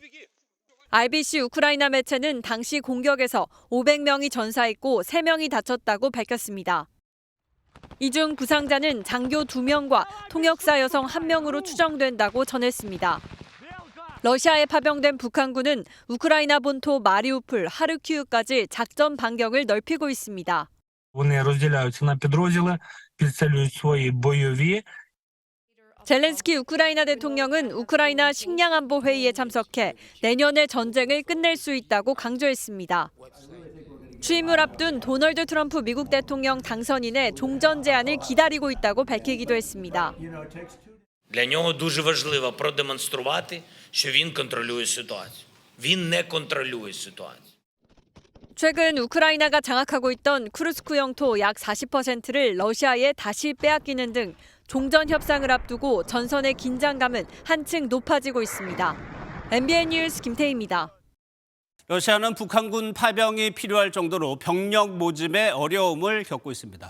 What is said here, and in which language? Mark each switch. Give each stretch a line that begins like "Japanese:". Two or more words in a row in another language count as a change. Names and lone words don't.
Korean: RBC 우크라이나 매체는 당시 공격에서 500명이 전사했고 3명이 다쳤다고 밝혔습니다. 이 중 부상자는 장교 2명과 통역사 여성 1명으로 추정된다고 전했습니다. 러시아에 파병된 북한군은 우크라이나 본토 마리우폴, 하르키우까지 작전 반경을 넓히고 있습니다.
Ukrainian: Вони розділяються на підрозділи, підсилюють свої бойові.
Korean: 젤렌스키 우크라이나 대통령은 우크라이나 식량안보 회의에 참석해 내년에 전쟁을 끝낼 수 있다고 강조했습니다. 취임을 앞둔 도널드 트럼프 미국 대통령 당선인의 종전 제안을 기다리고 있다고 밝히기도 했습니다.
Ukrainian: Для нього дуже важливо продемонструвати, що він контролює ситуацію. Він не контролює ситуацію.
Korean: 최근 우크라이나가 장악하고 있던 쿠르스크 영토 약 40%를 러시아에 다시 빼앗기는 등 종전 협상을 앞두고 전선의 긴장감은 한층 높아지고 있습니다. MBN 뉴스 김태희입니다. 러시아는 북한군 파병이 필요할 정도로 병력 모집에 어려움을 겪고 있습니다.